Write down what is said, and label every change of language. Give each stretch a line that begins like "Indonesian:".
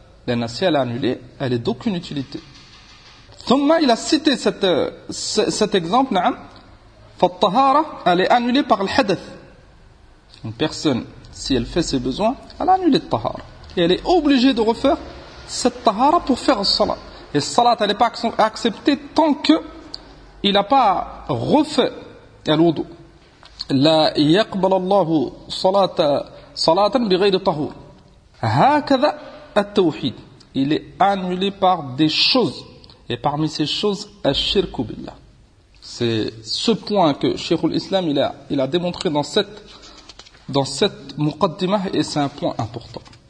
French: Lorsque si elle est annulée, elle est d'aucune utilité. Thumma, il a cité cet exemple, n'am, fa-tahara, elle est annulée par al-hadath. Une personne, si elle fait ses besoins, elle a annulé al-tahara. Et elle est obligée de refaire cette tahara pour faire le salat. Et le salat n'est pas accepté tant qu'il n'a pas refait
Arabic: الوضوء لا يقبل الله صلاة صلاة بغير طهور. هكذا التوحيد
French: il est annulé par des choses et parmi ces choses
Arabic: الشرك بالله.
French: C'est ce point que Cheikh al-Islam il a démontré dans cette muqaddimah et c'est un point important.